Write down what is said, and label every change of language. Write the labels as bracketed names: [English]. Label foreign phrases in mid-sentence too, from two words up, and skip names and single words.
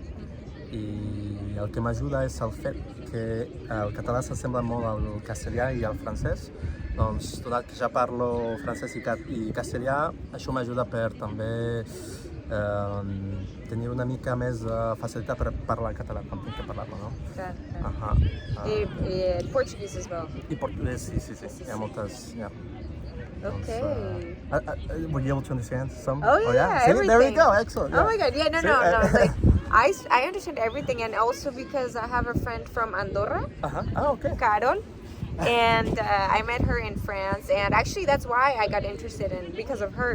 [Catalan] I el que m'ajuda és el fet que el català s'assembla molt al castellà i al francès. Doncs, donat que ja parlo francès i castellà, això m'ajuda per també tenir una mica més facilitat per parlar català quan tinc que parlar-lo, no? [English] And Portuguese as well. [Catalan] I portuguès, sí. Hi ha moltes... [English] Yeah. Okay. Were you able to understand some? Oh yeah, See, everything. there we go, excellent. Oh my god, yeah, no. Like, I understand everything, and also because I have a friend from Andorra, Okay. Carol, and I met her in France, and actually that's why I got interested in, because of her.